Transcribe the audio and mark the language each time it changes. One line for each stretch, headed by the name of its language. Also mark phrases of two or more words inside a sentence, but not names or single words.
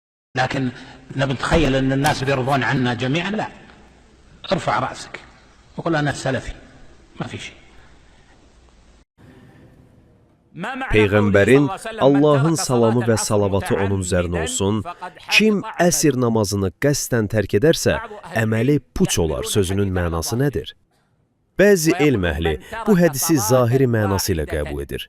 Arabic: لكن نتخيل أن الناس بيرضون عنا جميعا، لا. ارفع رأسك وقل أنا سلفي، ما في şey.
Azerbaijani: Peyğəmbərin, Allahın salamı və salavatı onun üzərinə olsun, kim əsr namazını qəsdən tərk edərsə, əməli puç olar sözünün mənası nədir? Bəzi elm əhli bu hədisi zahiri mənası ilə qəbul edir.